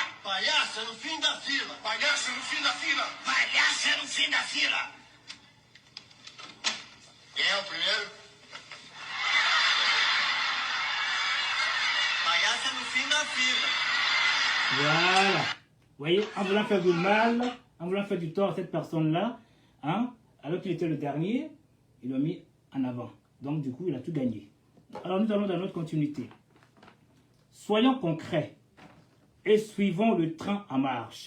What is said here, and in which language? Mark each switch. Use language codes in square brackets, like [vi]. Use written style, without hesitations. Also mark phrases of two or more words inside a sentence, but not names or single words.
[pt] Palhaço é no fim da fila! Palhaço é no fim da fila! Palhaço é no fim da fila! Quem é o primeiro? Palhaço é no fim da fila! [fr] Voilà. Vous voyez, en voulant faire du mal, en voulant faire du tort à cette personne-là, hein, alors qu'il était le dernier, il l'a mis en avant. Donc, du coup, il a tout gagné. Alors, nous allons dans notre continuité. Soyons concrets et suivons le train en marche.